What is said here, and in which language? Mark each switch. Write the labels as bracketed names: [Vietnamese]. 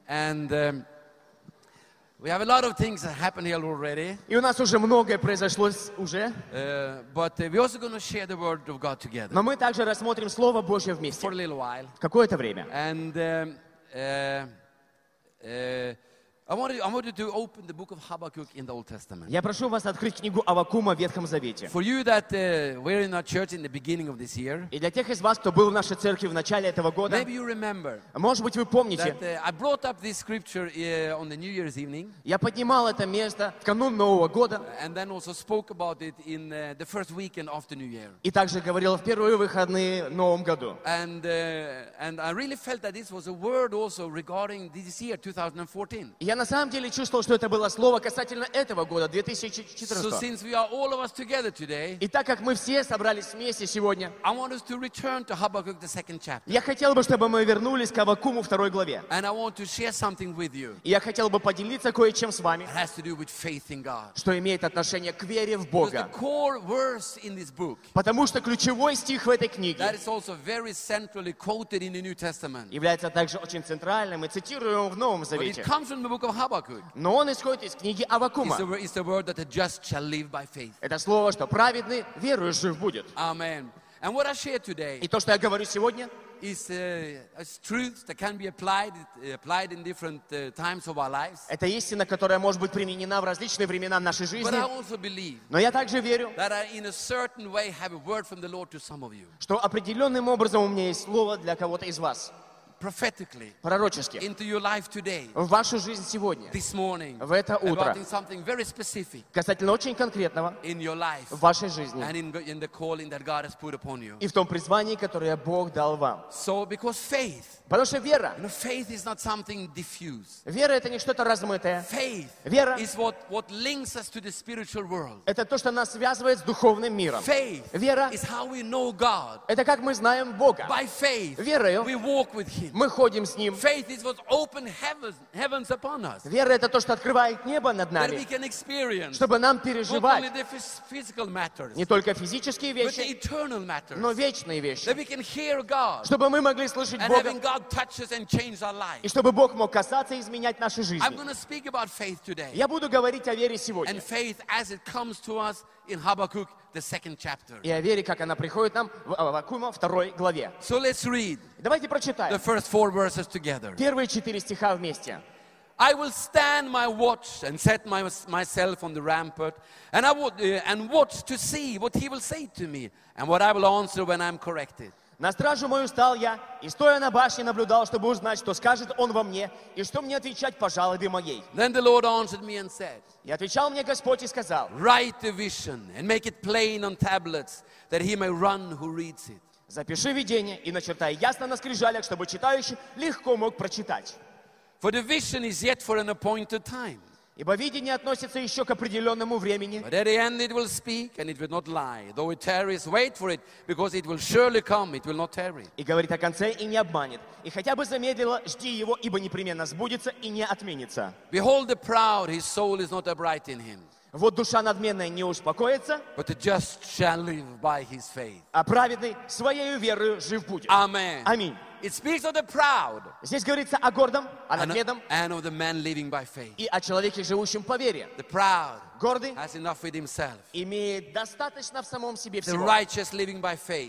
[English] And we have a lot of things that happened here already. [Russian] И у нас уже многое произошло уже. [English] But we also going to share the word of God together. [Russian] Но мы также рассмотрим Слово Божье вместе. [English] For a little while. [Russian] Какое-то время. [English] And I want you to open the book of Habakkuk in the Old Testament. [Russian] Я прошу вас открыть книгу Аввакума в Ветхом Завете. [English] For you that were in our church in the beginning of this year. [Russian] И для тех из вас, кто был в нашей церкви в начале этого года. [English] Maybe you remember. [Russian] Может быть, вы помните. [English] That I brought up this scripture on the New Year's evening. [Russian] Я поднимал это место в канун Нового года. [English] And then also spoke about it in the first weekend of the New Year. [Russian] И также говорил в первые выходные в Новом году. [English] And I really felt that this was a word also regarding this year, 2014. [Russian] Я на самом деле чувствовал, что это было слово касательно этого года, 2014. [English] So since we are all of us together today, [Russian] и так как мы все собрались вместе сегодня, [English] I want us to return to Habakkuk, the second chapter. [Russian] Я хотел бы, чтобы мы вернулись к Аввакуму второй главе. [English] And I want to share something with you. [Russian] И я хотел бы поделиться кое-чем с вами, [English] it has to do with faith in God. [Russian] Что имеет отношение к вере в Бога. [English] Because the core verse in this book, [Russian] потому что ключевой стих в этой книге, [English] that is also very centrally quoted in the New Testament, [Russian] является также очень центральным и цитируемым в Новом Завете. [English] But it comes from the book of Habakkuk. [Russian] Но он исходит из книги Аввакума. [English] It's the word that the just shall live by faith. [Russian] Это слово, что праведный верою жив будет. [English] Amen. And what I share today, [Russian] и то, что я говорю сегодня, [English] is truth that can be applied in different times of our lives. [Russian] Это истина, которая может быть применена в различные времена нашей жизни. [English] But I also believe, [Russian] но я также верю, [English] that I in a certain way have a word from the Lord to some of you. [Russian] Что определенным образом у меня есть слово для кого-то из вас. [English] Prophetically, [Russian] пророчески, [English] into your life today, [Russian] в вашу жизнь сегодня, [English] this morning, [Russian] в это утро, [English] about something very specific, [Russian] касательно очень конкретного, [English] in your life, [Russian] в вашей жизни, [English] and in the calling that God has put upon you, [Russian] и в том призвании, которое Бог дал вам. [English] So because faith, [Russian] потому что вера, [English] you know, faith is not something diffuse, [Russian] вера это не что-то размытое, [English] faith, [Russian] вера, [English] is what links us to the spiritual world, [Russian] это то, что нас связывает с духовным миром, [English] faith, [Russian] вера, [English] is how we know God, [Russian] это как мы знаем Бога, [English] by faith, [Russian] верою, [English] we walk with Him. [Russian] Мы ходим с Ним. [English] Faith is what opened heavens upon us. [Russian] Вера — это то, что открывает небо над нами, [English] that we can experience, [Russian] чтобы нам переживать [English] not only the physical matters, [Russian] не только физические вещи, [English] but the eternal matters, [Russian] но вечные вещи, [English] that we can hear God, [Russian] чтобы мы могли слышать Бога, [English] and having God touch us and change our life. [Russian] И чтобы Бог мог касаться и изменять наши жизни. [English] I'm going to speak about faith today. [Russian] Я буду говорить о вере сегодня. [English] And faith as it comes to us in Habakkuk, the second chapter. [Russian] И о вере, как она приходит нам в Аввакума второй главе. [English] So let's read. [Russian] Давайте прочитаем. [English] The first four verses together. [Russian] Первые четыре стиха вместе. [English] I will stand my watch and set myself on the rampart, and I will and watch to see what he will say to me and what I will answer when I'm corrected. [Russian] На стражу мою стал я и стоя на башне наблюдал, чтобы узнать, что скажет он во мне и что мне отвечать по жалобе моей. [English] Then the Lord answered me and said. [Russian] И отвечал мне Господь и сказал: [English] Write the vision and make it plain on tablets, that he may run who reads it. [Russian] Запиши видение и начертай ясно на скрижалях, чтобы читающий легко мог прочитать. [English] For the vision is yet for an appointed time. [Russian] Ибо видение относится еще к определенному времени. [English] But at the end it will speak and it will not lie. Though it tarries, wait for it, because it will surely come, it will not tarry. [Russian] И говорит о конце и не обманет. И хотя бы замедлило, жди его, ибо непременно сбудется и не отменится. [English] Behold the proud, his soul is not upright in him. [Russian] Вот душа надменная не успокоится. [English] But the just shall live by his faith. [Russian] А праведный своей верою жив будет. [English] Amen. [Russian] Аминь. [English] It speaks of the proud. [Russian] Здесь говорится о гордом, о надменном, [English] and of the man living by faith. [Russian] И о человеке, живущем по вере. [English] The proud. [Russian] гордый, [English] has enough with himself. [Russian] Имеет достаточно в самом себе [English] the [Russian] всего. [English] Righteous living by faith.